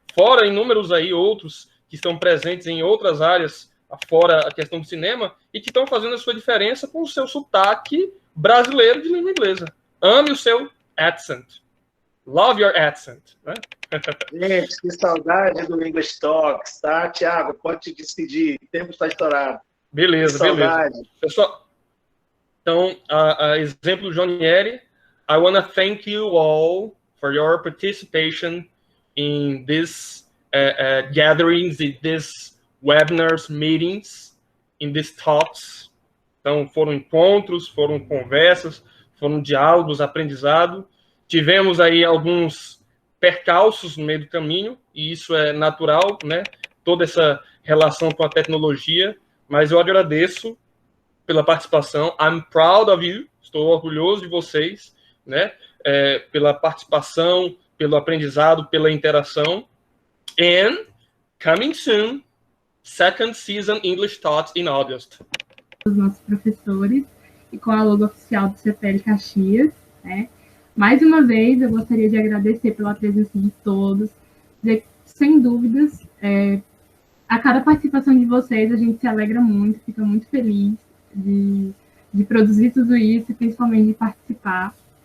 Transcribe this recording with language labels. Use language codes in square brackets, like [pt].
[pt] Fora inúmeros aí outros que estão presentes em outras áreas, fora a questão do cinema, e que estão fazendo a sua diferença com o seu sotaque brasileiro de língua inglesa. Ame o seu accent. Love your accent. Né? Gente, que saudade do English Talks, tá? Thiago, pode te despedir, o tempo está estourado. Beleza, beleza. [en] Pessoal, então, a exemplo do Jonieri, I want to thank you all for your participation in this gatherings, in these webinars, meetings, in these talks. [pt] Então, foram encontros, foram conversas, foram diálogos, aprendizado. Tivemos aí alguns percalços no meio do caminho, e isso é natural, né? Toda essa relação com a tecnologia, mas eu agradeço pela participação. I'm proud of you, estou orgulhoso de vocês, né? Pela participação, pelo aprendizado, pela interação. [en] And coming soon, second season English Talks in August. [pt] os nossos professores e com a logo oficial do CPL Caxias, né? Mais uma vez, eu gostaria de agradecer pela presença de todos, dizer que, sem dúvidas, a cada participação de vocês, a gente se alegra muito, fica muito feliz de produzir tudo isso e principalmente de participar.